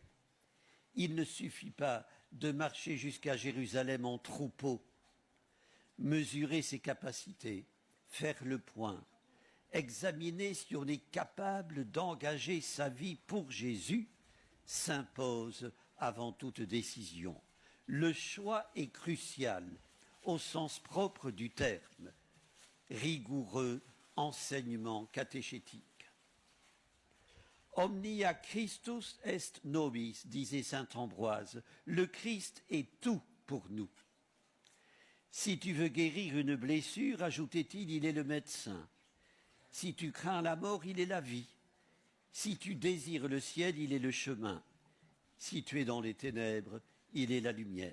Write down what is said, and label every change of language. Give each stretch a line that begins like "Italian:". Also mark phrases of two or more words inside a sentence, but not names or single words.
French: Il ne suffit pas de marcher jusqu'à Jérusalem en troupeau, mesurer ses capacités, faire le point, examiner si on est capable d'engager sa vie pour Jésus, s'impose avant toute décision. Le choix est crucial au sens propre du terme, rigoureux enseignement catéchétique.
Latin: Omnia Christus est nobis,
French: disait saint Ambroise. Le Christ est tout pour nous. Si tu veux guérir une blessure, ajoutait-il, il est le médecin. Si tu crains la mort, il est la vie. Si tu désires le ciel, il est le chemin. Si tu es dans les ténèbres, il est la lumière.